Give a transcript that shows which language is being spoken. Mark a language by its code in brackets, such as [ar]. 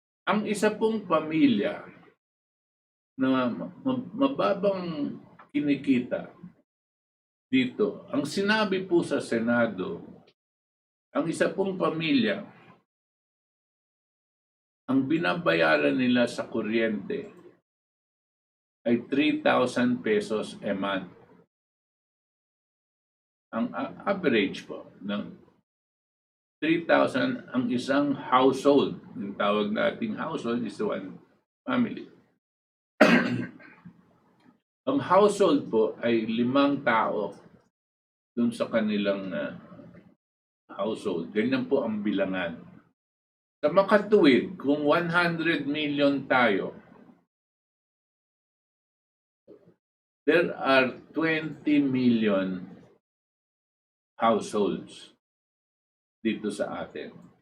[tl] Ang isa pong pamilya na mababang kinikita dito, ang sinabi po sa Senado, ang isa pong pamilya, ang binabayaran nila sa kuryente ay 3,000 pesos a month. Ang average po ng 3,000 ang isang household. Yung tawag nating household [en] is one family. [tl] Ang household po ay 5 tao dun sa kanilang household. Ganyan po ang bilangan. Sa makatuwid, kung 100 million tayo, [en] there are 20 million households [tl] dito sa atin.